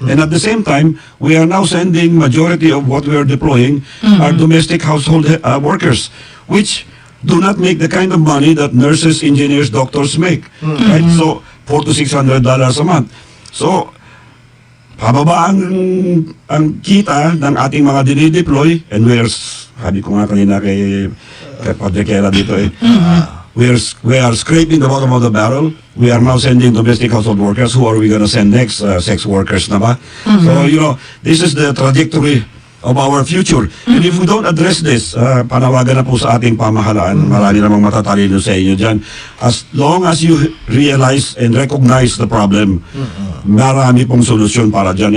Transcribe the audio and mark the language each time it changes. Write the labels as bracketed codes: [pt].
[en] And at the same time, we are now sending majority of what we are deploying are domestic household workers, which do not make the kind of money that nurses, engineers, doctors make. Right? So, $400 to $600 a month. [tl] So, pababa ang kita ng ating mga dinideploy, and sabi ko nga kanina kay Padre Kera dito we are scraping the bottom of the barrel. [en] We are now sending domestic household workers. Who are we going to send next? Sex workers na ba? So, this is the trajectory of our future. [tl] And if we don't address this, panawagan na po sa ating pamahalaan, marami namang matatalino sa inyo dyan. [en] As long as you realize and recognize the problem, marami pong solusyon para dyan.